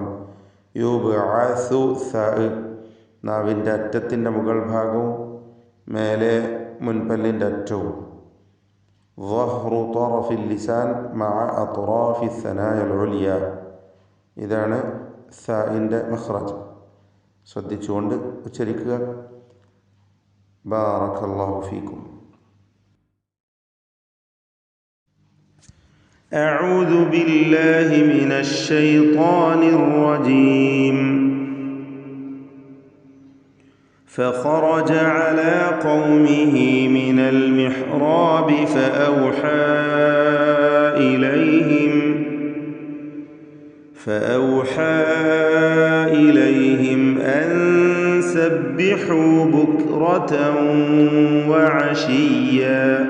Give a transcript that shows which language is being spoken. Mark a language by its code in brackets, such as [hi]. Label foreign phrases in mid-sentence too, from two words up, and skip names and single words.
[ml] യുബ്അസു, സ നാവിൻ്റെ അറ്റത്തിൻ്റെ മുകൾ ഭാഗവും മേലെ മുൻപല്ലിൻ്റെ അറ്റവും. [ar] ظهر طرف اللسان مع أطراف الثنايا العليا. [ml] ഇതാണ് സഇൻ്റെ മഖ്റജ്. ശ്രദ്ധിച്ചുകൊണ്ട് ഉച്ചരിക്കുക. [ar] بارك الله فيكم. أعوذ بالله من الشيطان الرجيم. فخرج على قومه من المحراب فأوحى إليهم أن سبحوا بكرة وعشيا.